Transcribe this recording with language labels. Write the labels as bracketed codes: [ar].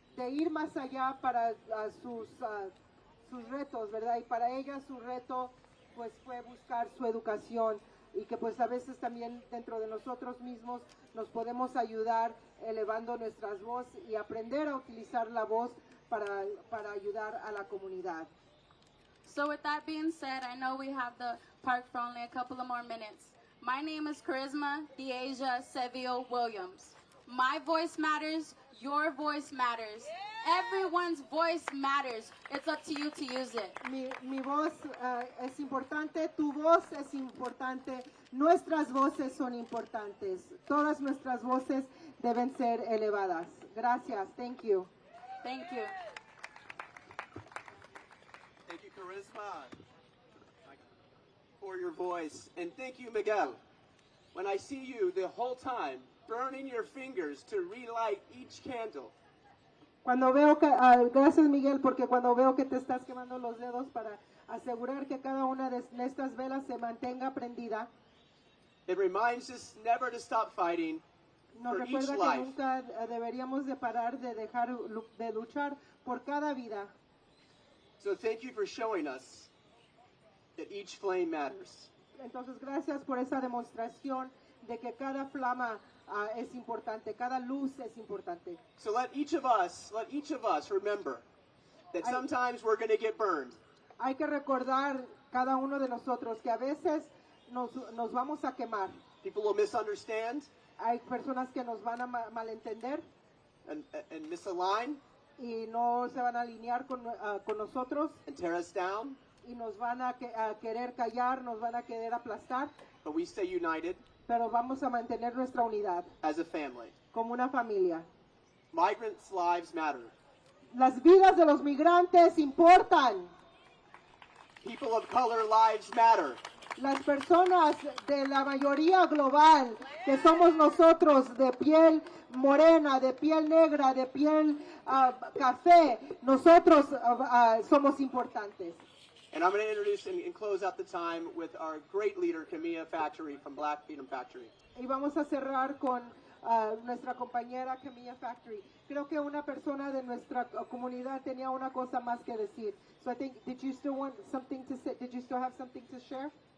[es] ir más allá para sus retos, ¿verdad? Y para ella su reto pues fue buscar su educación y que pues a veces también dentro de nosotros mismos nos podemos ayudar elevando nuestras voces y aprender a utilizar la voz para ayudar a la comunidad. [en] So with that being said, I know we have the park for only a couple of more minutes. My name is Charisma Deasia Seville Williams. My voice matters, your voice matters. Everyone's voice matters. It's up to you to use it. [es] Mi voz es importante, tu voz es importante, nuestras voces son importantes. Todas nuestras voces deben ser elevadas. Gracias. [en] Thank you. Thank you. Thank you, Charisma, for your voice. And thank you, Miguel. When I see you the whole time burning your fingers to relight each candle. [es] Cuando veo que, gracias Miguel, porque cuando veo que te estás quemando los dedos para asegurar que cada una de estas velas se mantenga prendida, [en] it reminds us never to stop fighting [es] nos [en] for each [es] recuerda que [en] life. [es] nunca deberíamos de parar de dejar de luchar por cada vida. [en] So thank you for showing us that each flame matters. [es] Entonces gracias por esa demostración de que cada flama es importante, cada luz es importante. [en] So let each of us remember that sometimes we're going to get burned. [es] Hay que recordar cada uno de nosotros que a veces nos vamos a quemar. [en] People will misunderstand. [es] Hay personas que nos van a malentender [en] and misalign. [es] Y no se van a alinear con nosotros. [en] And tear us down. [es] Y nos van a querer callar, nos van a querer aplastar. [en] But we stay united. [es] Pero vamos a mantener nuestra unidad. [en] As a family. [es] Como una familia. [en] Migrants' lives matter. [es] Las vidas de los migrantes importan. [en] People of color lives matter. [es] las personas de la mayoría global, que somos nosotros de piel morena, de piel negra, de piel café, nosotros somos importantes. [en] And I'm going to introduce and close out the time with our great leader, Camilla Factory from Black Freedom Factory. [es] Y vamos a cerrar con nuestra compañera Camilla Factory. Creo que una persona de nuestra comunidad tenía una cosa más que decir. [en] So I think, did you still want something to say? Did you still have something to share?